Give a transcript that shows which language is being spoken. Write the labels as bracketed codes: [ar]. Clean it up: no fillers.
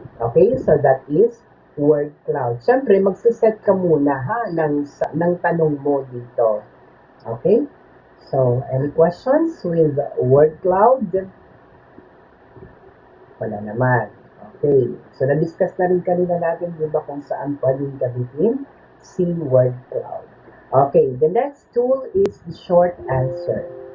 [en] Okay, so that is word cloud. [tl] Siyempre, magsiset ka muna ha ng tanong mo dito. Okay? [en] So, any questions with word cloud? [tl] Wala naman. Okay. So, na-discuss na rin kanina natin, di ba, kung saan pwedeng gamitin si word cloud. Okay. [en] The next tool is the short answer.